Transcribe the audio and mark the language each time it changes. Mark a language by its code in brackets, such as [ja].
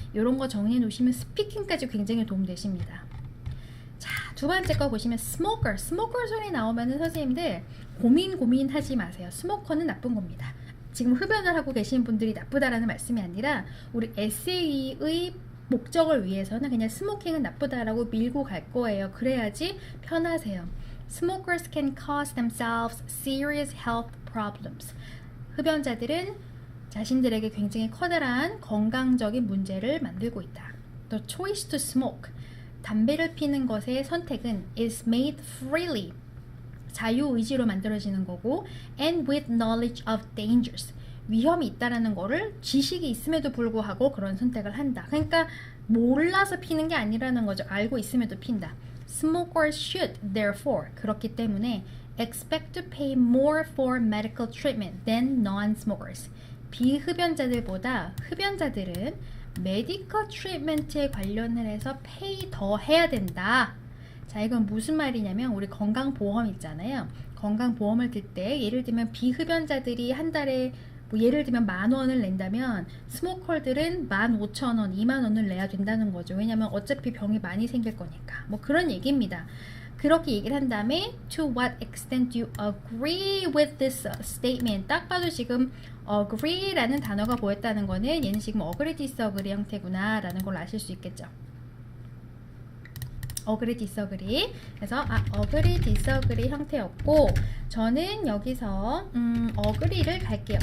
[ko] 이런 거 정리해 놓으시면 스피킹까지 굉장히 도움 되십니다. 자, 두 번째 거 보시면 스모커 소리 나오면은 선생님들 고민하지 마세요. 스모커는 나쁜 겁니다. 지금 흡연을 하고 계신 분들이 나쁘다라는 말씀이 아니라 우리 에세이의 목적을 위해서는 그냥 스모킹은 나쁘다라고 밀고 갈 거예요. 그래야지 편하세요. [en] Smokers can cause themselves serious health problems. [ko] 흡연자들은 자신들에게 굉장히 커다란 건강적인 문제를 만들고 있다. [en] The choice to smoke. [ko] 담배를 피는 것의 선택은 [en] is made freely. [ko] 자유의지로 만들어지는 거고 [en] and with knowledge of dangers. [ko] 위험이 있다라는 거를 지식이 있음에도 불구하고 그런 선택을 한다. 그러니까 몰라서 피는 게 아니라는 거죠. 알고 있음에도 핀다. [en] Smokers should therefore [ko] 그렇기 때문에 [en] expect to pay more for medical treatment than non-smokers. [ko] 비흡연자들보다 흡연자들은 메디컬 트리트먼트에 관련을 해서 페이 더 해야 된다. 자, 이건 무슨 말이냐면 우리 건강보험 있잖아요. 건강보험을 들 때 예를 들면 비흡연자들이 한 달에 뭐 예를 들면 10,000원을 낸다면 스모커들은 15,000원, 20,000원을 내야 된다는 거죠. 왜냐면 어차피 병이 많이 생길 거니까. 뭐 그런 얘기입니다. 그렇게 얘기를 한 다음에 [en] To what extent do you agree with this statement? [ko] 딱 봐도 지금 agree라는 단어가 보였다는 거는 얘는 지금 agree, disagree 형태구나 라는 걸 아실 수 있겠죠. agree, disagree. 그래서 agree, disagree 형태였고 저는 여기서 agree를 갈게요.